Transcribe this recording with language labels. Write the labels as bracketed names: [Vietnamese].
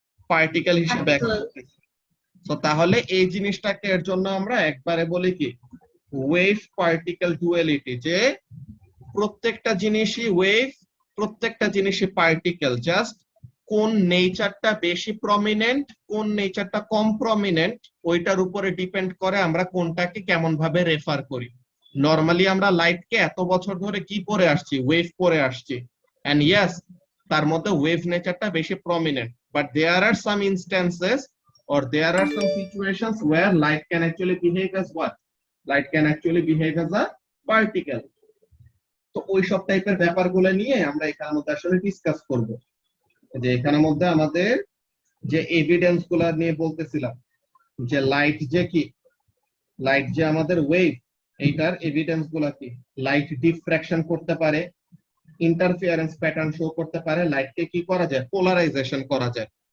[Bangla] Particle হিসেবে act করতেছে। তো তাহলে এই জিনিসটাকে এর জন্য আমরা একবারে বলি কি ওয়েভ পার্টিকেল ডুয়ালিটি, যে প্রত্যেকটা জিনিসই ওয়েভ, প্রত্যেকটা জিনিসই পার্টিকেল, জাস্ট কোন নেচারটা বেশি প্রমিনেন্ট, কোন নেচারটা কম প্রমিনেন্ট, ওইটার উপরে ডিপেন্ড করে আমরা কোনটাকে কেমন ভাবে রেফার করি। নরমালি আমরা লাইটকে এত বছর ধরে কি পড়ে আসছি, ওয়েভ পড়ে আসছি, এন্ড ইয়েস তার মধ্যে ওয়েভ নেচারটা বেশি prominent, [English] But there are some instances or there are some situations where light can actually behave as what? Light can actually behave as a particle. [Bangla] তো ওই সব টাইপের ব্যাপারগুলো নিয়ে আমরা এখানের মধ্যে আসলে ডিসকাস করব। যে এখানের মধ্যে আমাদের যে এভিডেন্স গুলা নিয়ে বলতেছিলাম, যে লাইট যে কি, লাইট যে আমাদের ওয়েভ, এইটার এভিডেন্স গুলা কি, লাইট ডিফ্র্যাকশন করতে পারে, ইন্টারফিয়ারেন্স প্যাটার্ন শো করতে পারে, লাইটকে কি করা যায়, পোলারাইজেশন করা যায়।